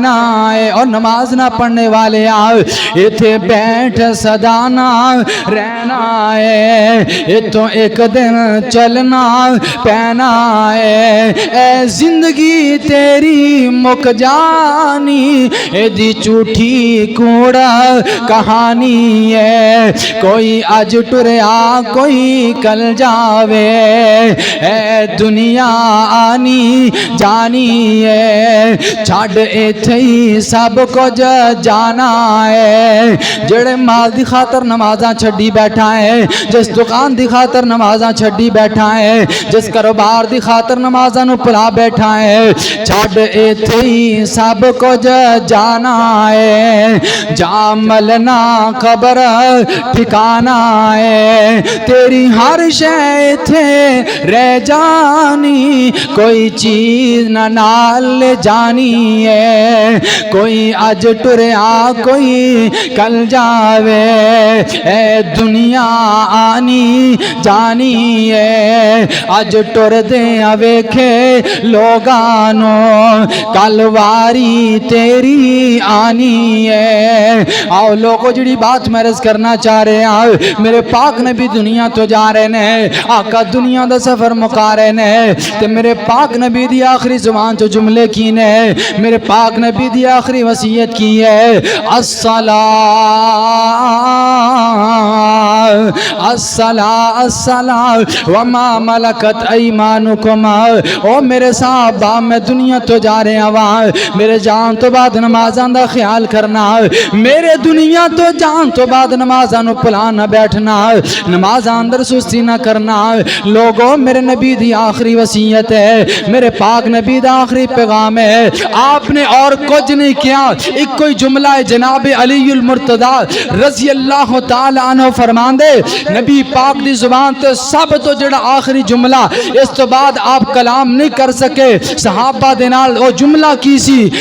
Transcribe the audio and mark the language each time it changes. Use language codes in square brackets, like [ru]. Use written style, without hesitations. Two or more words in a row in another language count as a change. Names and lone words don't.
[ur] اور نماز نہ پڑھنے والے [pa] آؤ ایتھے بیٹھ صدانا رہنا ہے [ur] یہ تو ایک دن چلنا پینا ہے [pa] اے زندگی تیری مک جانی اے دی جھوٹی کوڑا کہانی ہے کوئی اج ٹریا کوئی کل جاوے اے دنیا آنی جانی ہے چھڈ ایتھے ہی سب کچھ جانا ہے جڑے مال دی خاطر نمازاں چھڈی بیٹھا ہے جس دکان دی خاطر نمازاں چھڈی بیٹھا ہے جس کاروبار دی خاطر نمازاں نو پلا بیٹھا ہے چھڈ ایتھے ہی سب کچھ جانا ہے جا ملنا قبر ٹھکانا ہے تیری ہر شے ایتھے رہ جانی کوئی چیز نہ نال لے جانی ہے کوئی اج ٹریا کوئی کل جاوے اے دنیا آنی جانی ہے اج ٹر دے ویکھے لوگانو کل واری تیری آنی ہے آؤ لوگو جڑی بات میں عرض کرنا چاہ رہے ہیں میرے پاک نبی دنیا تو جا رہے نے آقا دنیا دا سفر مکا رہے نے تے میرے پاک نبی دی آخری زبان تو جملے کی نے میرے پاک نبی دی آخری وصیت کی ہے [ar] الصلاة وما ملکت ایمانکم [pa] او میرے صحابہ میں دنیا تو جا رہے ہیں میرے جان تو بعد نمازاں دا خیال کرنا میرے دنیا تو جان تو بعد نمازاں نو پلانا بیٹھنا نمازاں اندر سستی نہ کرنا لوگوں میرے نبی دی آخری وصیت ہے میرے پاک نبی دا آخری پیغام ہے [ur] آپ نے اور کچھ نہیں کیا ایک کوئی جملہ ہے [pa] جناب علی المرتضی [ar] رضی اللہ تعالی عنہ [pa] فرمان دے نبی پاک دی زبان تے سب تو جڑا آخری جملہ اس تو بعد آپ کلام نہیں کر سکے صحابہ دے نال وہ جملہ کی سی